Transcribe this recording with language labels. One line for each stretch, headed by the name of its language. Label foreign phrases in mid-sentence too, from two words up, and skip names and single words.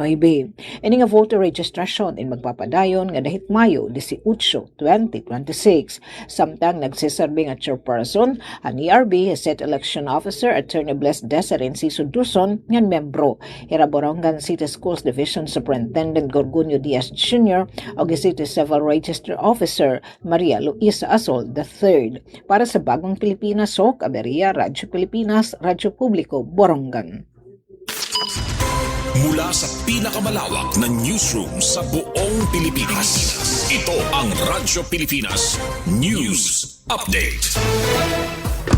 Waray: Ini nga
English: voter registration
Waray: in magpapadayon nga dahit Mayo 18, 2026. Samtang nagsiserbe nga chairperson ang ERB State Election Officer Attorney Bless Deserin Siso Duson nga membro ira Borongan City Schools Division Superintendent Gorgonio Diaz Jr. o City Civil Register Officer Maria Luisa Asol III.
Filipino: Para sa Bagong Pilipinas, Sok Aberia, Radyo Pilipinas, Radyo Publiko, Borongan. Mula sa pinakamalawak na newsroom sa buong Pilipinas, ito ang Radyo Pilipinas News Update.